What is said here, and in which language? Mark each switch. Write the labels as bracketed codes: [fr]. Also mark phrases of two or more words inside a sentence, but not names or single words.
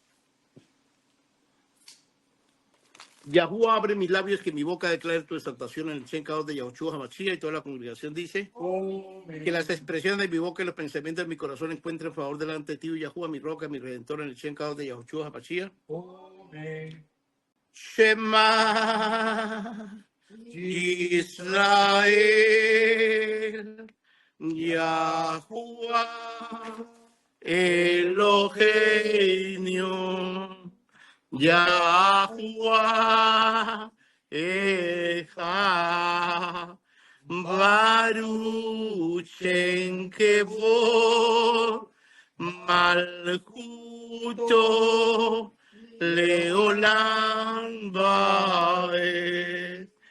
[es] Yahuwah, abre mis labios, que mi boca declare tu exaltación en el [he] שם קדוש [es] de Yahushua Hamashiach. Y toda la congregación dice, que las expresiones de mi boca y los pensamientos de mi corazón encuentren favor delante de ti, Yahuwah, mi roca, mi redentor, en el [he] שם קדוש [es] de Yahushua Hamashiach. Amén. [he] שמע ישראל, יהוה אלהינו, יהוה אחד, ברוך שם כבוד מלכותו לעולם ועד.